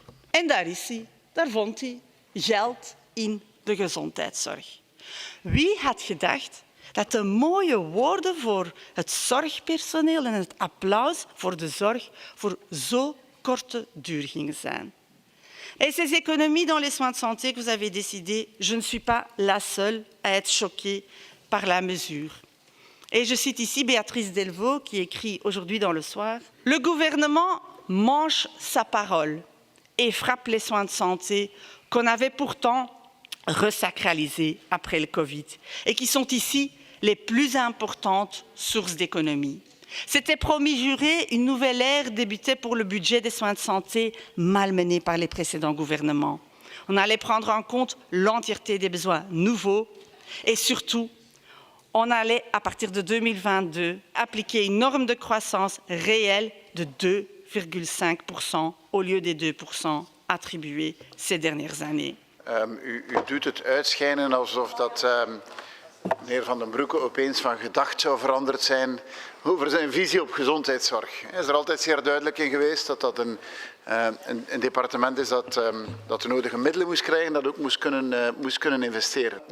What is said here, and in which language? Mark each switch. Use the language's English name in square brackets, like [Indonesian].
[Dutch] En daar is hij, daar vond hij geld in de gezondheidszorg. Wie had gedacht dat de mooie woorden voor het zorgpersoneel en het applaus voor de zorg voor zo korte duur gingen zijn? [French] Et ces économies dans les soins de santé que vous avez décidées, je ne suis pas la seule à être choquée par la mesure. Et je cite ici Béatrice Delvaux qui écrit aujourd'hui dans Le Soir « Le gouvernement mange sa parole et frappe les soins de santé qu'on avait pourtant resacralisés après le Covid et qui sont ici les plus importantes sources d'économie. C'était promis juré, une nouvelle ère débutait pour le budget des soins de santé malmené par les précédents gouvernements. On allait prendre en compte l'entièreté des besoins nouveaux et surtout, on allait, à partir de 2022, appliquer une norme de croissance réelle de 2,5% au lieu des 2% attribués ces dernières années. [Dutch] U doet het uitschijnen alsof dat meneer Van den Broeke opeens van gedacht zou veranderd zijn over zijn visie op gezondheidszorg. Hij is er altijd zeer duidelijk in geweest dat dat een departement is dat de nodige middelen moest krijgen, dat ook moest kunnen investeren.